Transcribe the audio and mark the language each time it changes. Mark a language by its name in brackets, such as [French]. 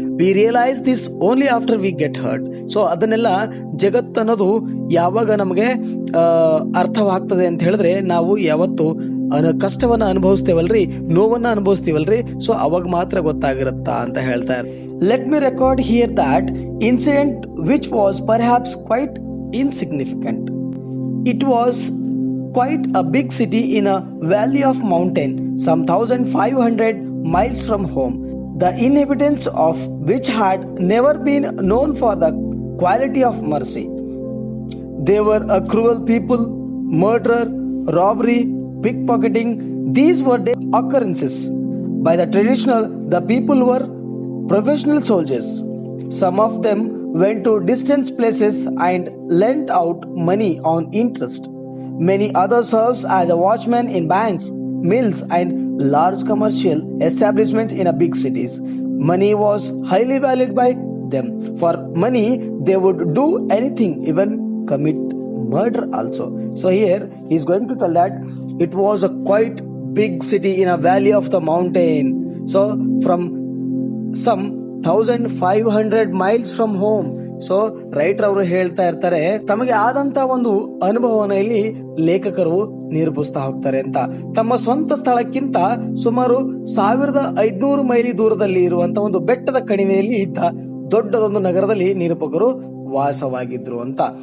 [English] We realise this only after we get hurt. [Kannada] So ಅದನ್ನೆಲ್ಲ ಜಗತ್ತನ್ನೋದು ಯಾವಾಗ ನಮಗೆ ಅರ್ಥವಾಗ್ತದೆ ಅಂತ ಹೇಳಿದ್ರೆ ನಾವು ಯಾವತ್ತು ಕಷ್ಟವನ್ನ ಅನುಭವಿಸ್ತೇವಲ್ರಿ, ನೋವನ್ನ ಅನುಭವಿಸ್ತೀವಲ್ರಿ, ಸೊ ಅವಾಗ ಮಾತ್ರ ಗೊತ್ತಾಗಿರುತ್ತಾ ಅಂತ ಹೇಳ್ತಾ ಇರ್ತಾರೆ. [English] Let me record here that incident which was perhaps quite insignificant. It was quite a big city in a valley of mountain, some 1,500 miles from home, the inhabitants of which had never been known for the quality of mercy. They were a cruel people, murder, robbery, pickpocketing. These were their occurrences. By the traditional, the people were professional soldiers. Some of them went to distant places and lent out money on interest. Many others served as a watchman in banks, mills and large commercial establishments in a big cities. Money was highly valued by them. For money, they would do anything, even commit murder also. So here he is going to tell that it was a quite big city in a valley of the mountain. So from some 1,500 miles from home. [Kannada] So writer ಅವರು ಹೇಳ್ತಾ ಇರ್ತಾರೆ, ತಮಗೆ ಆದಂತ ಒಂದು ಅನುಭವನ ಇಲ್ಲಿ ಲೇಖಕರು ನಿರೂಪಿಸ್ತಾ ಹೋಗ್ತಾರೆ ಅಂತ. ತಮ್ಮ ಸ್ವಂತ ಸ್ಥಳಕ್ಕಿಂತ ಸುಮಾರು 1,500 ಮೈಲಿ ದೂರದಲ್ಲಿ ಇರುವಂತ ಒಂದು ಬೆಟ್ಟದ ಕಣಿವೆಯಲ್ಲಿ ಇದ್ದ ದೊಡ್ಡದೊಂದು ನಗರದಲ್ಲಿ ನಿರೂಪಕರು ವಾಸವಾಗಿದ್ರು ಅಂತ.